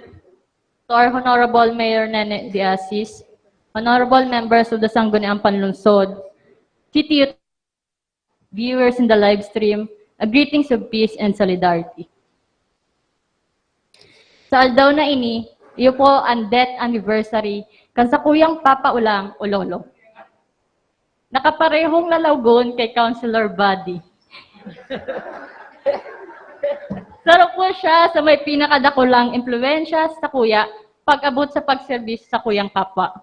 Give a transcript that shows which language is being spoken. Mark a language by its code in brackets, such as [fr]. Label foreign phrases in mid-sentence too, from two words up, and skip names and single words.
[en] To our Honorable Mayor Nene de Asis, Honorable members of the Sangguniang Panlungsod, City Youth, viewers in the live stream, a greetings of peace and solidarity. [bik] Sa aldaw na ini, iyo po ang [en] death anniversary [bik] kan sa kuyang Papa Ulang o Lolo. Nakaparehong lalawgon kay Councilor Buddy. Sarap po siya sa may pinakadakulang impluensya sa kuya pag-abot sa pagserbis sa kuyang kapwa.